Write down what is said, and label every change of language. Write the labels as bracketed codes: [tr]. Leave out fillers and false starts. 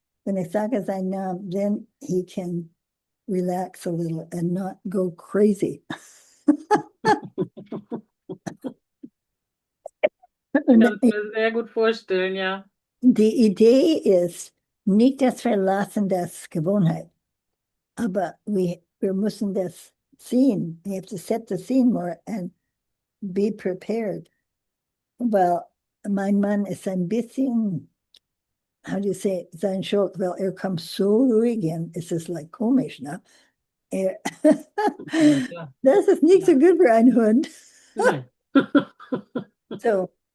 [de] Wenn ich sage seinen Namen, [en] then he can relax a little and not go crazy. [de] Ich kann es mir sehr gut vorstellen, ja. Die Idee ist nicht, dass wir lassen das Gewohnheit, aber wir müssen das sehen. [en] We have to set the scene more and be prepared. [de] Well, mein Mann ist ein bisschen, [en] how do you say, [de] sein Schuld, weil er kommt so ruhig hin, es ist like komisch, ne? Er, Ja. das ist nicht so gut für einen Hund. Nein. So,